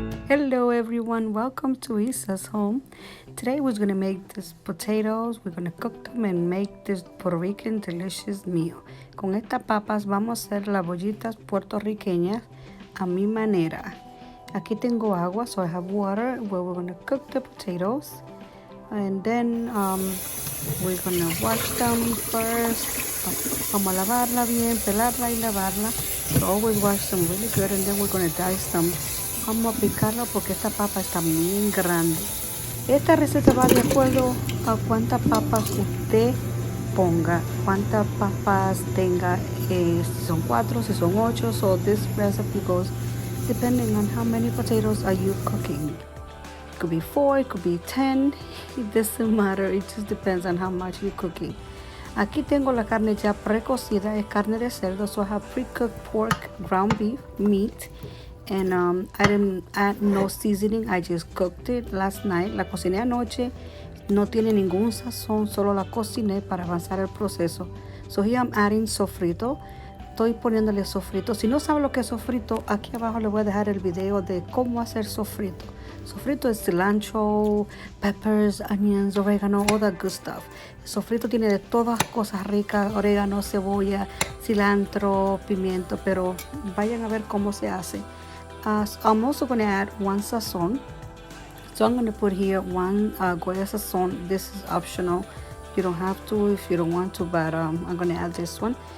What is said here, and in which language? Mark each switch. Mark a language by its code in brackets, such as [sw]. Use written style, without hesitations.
[en] Hello everyone, welcome to Isa's home. Today we're going to make these potatoes, we're going to cook them and make this Puerto Rican delicious meal. [es] Con estas papas vamos a hacer las bollitas puertorriqueñas a mi manera. Aquí tengo agua, [en] so I have water where we're going to cook the potatoes. And then we're going to wash them first. [es] Vamos a lavarla bien, pelarla y lavarla. [en] So always wash them really good and then we're going to dice them. [es] Vamos a picarla porque esta papa está bien grande. Esta receta va de acuerdo a cuántas papas usted ponga, cuántas papas tenga, si son 4, si son 8. [en] So this recipe goes depending on how many potatoes are you cooking. It could be 4, it could be 10, it doesn't matter, it just depends on how much you're cooking. [es] Aquí tengo la carne ya precocida, es carne de cerdo, [en] so I have pre-cooked pork, ground beef, meat. And I didn't add no seasoning, I just cooked it last night. [es] La cociné anoche, no tiene ningún sazón, solo la cociné para avanzar el proceso. [en] So here I'm adding sofrito. [es] Estoy poniéndole sofrito. Si no sabe lo que es sofrito, aquí abajo le voy a dejar el video de cómo hacer sofrito. [en] Sofrito es cilantro, peppers, onions, orégano, all that good stuff. [es] El sofrito tiene de todas cosas ricas, orégano, cebolla, cilantro, pimiento, pero vayan a ver cómo se hace. [en] I'm also going to add one sazon. So I'm going to put here one Goya sazon. This is optional. You don't have to if you don't want to, but I'm going to add this one.